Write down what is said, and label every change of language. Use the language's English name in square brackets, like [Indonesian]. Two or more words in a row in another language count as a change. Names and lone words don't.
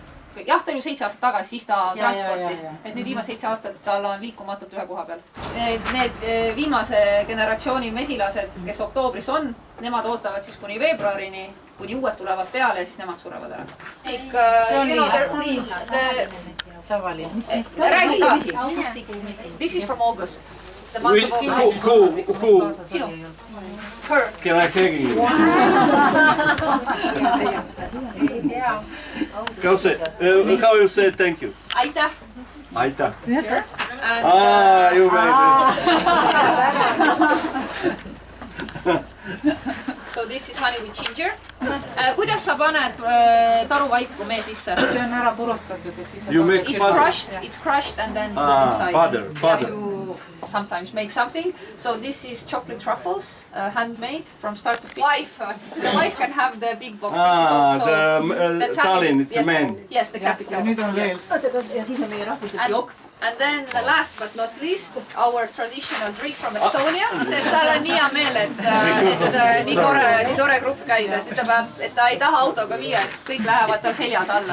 [Estonian] Jah, ta oli 7 aastat tagasi, siis ta transportis, et nüüd viimase 7 aastat tal on liikumatult ühe koha peal. Need viimase generatsiooni mesilased, kes oktoobris on, nemad ootavad siis kuni veebruarini, kuni uued tulevad peale ja siis nemad surevad ära. See on tavaline. Räägi ka. [English] This is from August. Who? [Estonian] Sinu. [English] Can I take you? How you say thank you? [Estonian] Aitäh. Aitäh. [English] So this is honey with ginger. [Estonian] Kuidas sa paned taruvaiku mee sisse? See on ära purustatud ja siis [English] It's crushed and then put inside. Yeah, you sometimes make something. So this is chocolate truffles, handmade from start to finish. The wife can have the big box. This is also the Tallinn, it's the main. Yes, the capital. Yes. [Estonian] Ja siis on meie rahvuslik jokk. [English] And then the last but not least, our traditional drink from Estonia. [Estonian] Sest tal on nii hea meel, et nii tore grupp käis, et ütleb, et ta ei taha autoga viia, et kõik lähevad tal seljas alla.